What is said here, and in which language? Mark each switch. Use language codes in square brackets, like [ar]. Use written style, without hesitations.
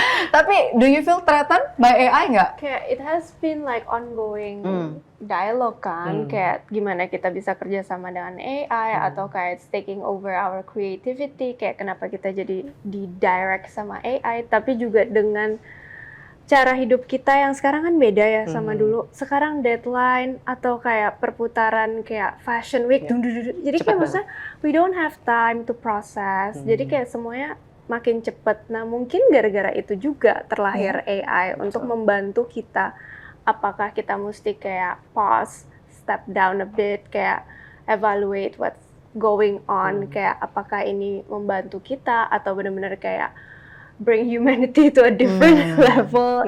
[en] Tapi do you feel threatened by AI nggak? Kayak it has been like ongoing dialogue kan, Hmm. [id] kayak gimana kita bisa kerjasama dengan AI atau kayak [en] it's taking over our creativity, [id] kayak kenapa kita jadi di direct sama AI, tapi juga dengan cara hidup kita yang sekarang kan beda ya sama dulu. Sekarang deadline atau kayak perputaran kayak fashion week, jadi Cepet kayak maksudnya [en] we don't have time to process. [id] Jadi kayak semuanya makin cepet. Nah mungkin gara-gara itu juga terlahir AI untuk membantu kita. Apakah kita mesti kayak [en] pause, step down a bit, kayak evaluate what's going on, [id] kayak apakah ini membantu kita atau benar-benar kayak [en] bring humanity to a different level.